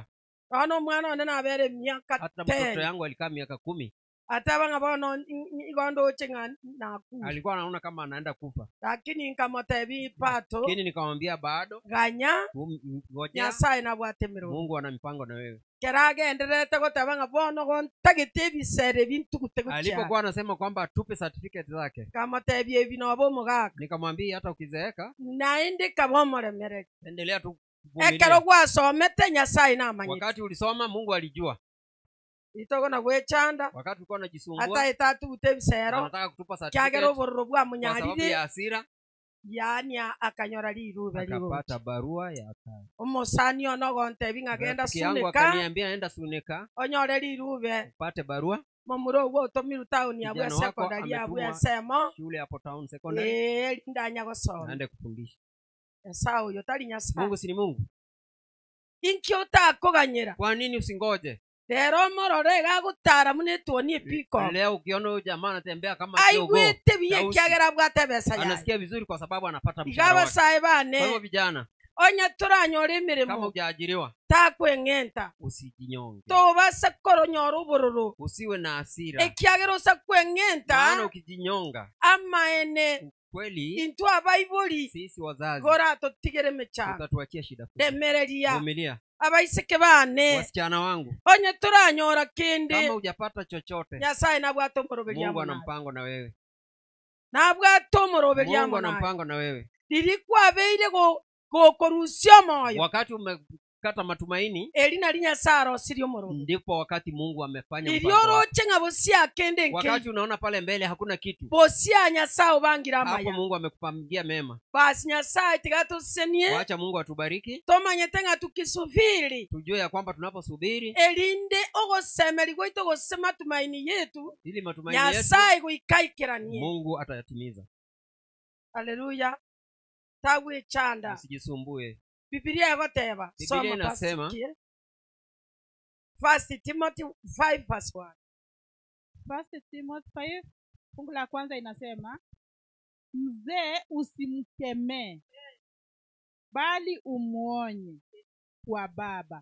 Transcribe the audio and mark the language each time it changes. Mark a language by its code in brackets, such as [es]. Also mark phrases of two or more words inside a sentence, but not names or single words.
[guz] ono omwana one nabere emyaka [sw] hata mtoto 10 yangu alikaa miaka 10, [guz] ate abang'a bono igondo ochenga naku [sw] alikuwa anaona kama anaenda kufa, [guz] lakini nkamotebi pato [sw] lakini nikamwambia bado [guz] ganya [sw] ngoja, [guz] nyasaye nabwate emirongo [sw] Mungu ana mipango na wewe. [guz] keragenderete goteba ng'a bono gontagete ebisere bintugute gochia [sw] Alipokuwa anasema kwamba atupe certificate zake, [guz] kamotebi ebi noba omogaka [sw] nikamwambia hata ukizeeka [guz] naende kaba omoremereri [sw] endelea tu [guz] ekero [sw] kuvumilia. [guz] gwasomete nyasaye namanyete [sw] Wakati ulisoma Mungu alijua, [guz] itogona gwechanda [sw] wakati ulikuwa unajisumbua [guz] ataete atugute ebisero [sw] anataka kutupa [guz] kiagera certificate obororo [sw] kwa sababu [guz] bwamunyarire [sw] ya hasira, [guz] yani akanyora lirube liruche [sw] akapata barua ya kazi. [guz] omosani ono gontebi ng'agenda [sw] Rafiki yangu [guz] sunika [sw] akaniambia enda Sunika [guz] onyore lirube [sw] upate barua, [guz] momuro ogwo otomiru tauni yabwe [sw] Kijana wako [guz] secondary yabwe [sw] ametumwa [guz] ensemo [sw] shule hapo town secondary, [guz] lindanya gosoma [sw] aende kufundisha. [guz] nyasaye oyo tari nyasaye [sw] Mungu si ni Mungu? [guz] inki otakoganyera [sw] Kwa nini usingoje? [guz] rero omorore gagutara munetwonie piko [sw] Leo ukiona huyu jamaa anatembea kama kiogo, [guz] aigwete biye [sw] Tausi. [guz] kiagera bwate besa yaye [sw] anasikia vizuri kwa sababu anapata mshahara wake. [guz] igabasaye [sw] Kwa hivyo [guz] bane [sw] vijana, [guz] onya turanyora [sw] kama [guz] emirimo [sw] hujaajiriwa [guz] takweng'enta [sw] usijinyonge, [guz] tobase koronyora obororo [sw] usiwe na hasira, [guz] ekiagera osa [sw] maana [guz] kweng'enta [sw] ukijinyonga [guz] amaene [sw] kweli [guz] into abaibori [sw] sisi wazazi [guz] gora totigere mechano [sw] utatuachia shida kubwa. [guz] remereria [sw] Vumilia [guz] abaiseke bane [sw] wasichana wangu, [guz] onye turanyora kindi [sw] kama hujapata chochote, [guz] nyasaye nabwate omoroberia [sw] Mungu ana [guz] munaye [sw] mpango na wewe, [guz] nabwate omoroberia [sw] Mungu ana [guz] munaye [sw] mpango na wewe. [guz] lirikwabeire gokorusia omwoyo [sw] Wakati umekata matumaini, [guz] erina linyasaye arosirie omorobe [sw] ndipo wakati Mungu amefanya mpango [guz] lirio [sw] wake. [guz] roche ng'a bosia kende nke [sw] Wakati unaona pale mbele hakuna kitu, [guz] bosia nyasaye obangira [sw] hapo [guz] amaya [sw] Mungu amekupangia mema. [guz] basi nyasaye tigatusenie [sw] Wacha Mungu atubariki, [guz] tomanyete ng'a tukisufiri [sw] tujue ya kwamba tunaposubiri [guz] erinde ogosemeri gwaito gosema [sw] tumaini yetu ili matumaini yetu [guz] nyasaye goikaikiranie [sw] Mungu atayatimiza. [guz] Haleluya. Tawe chanda. [sw] Usijisumbue. [guz] Biblia igoteba. [sw] Biblia inasema 1 Timothy 5 verse 1. 1 Timothy 5 fungu la kwanza inasema, mzee usimkemee bali umuonye kwa baba,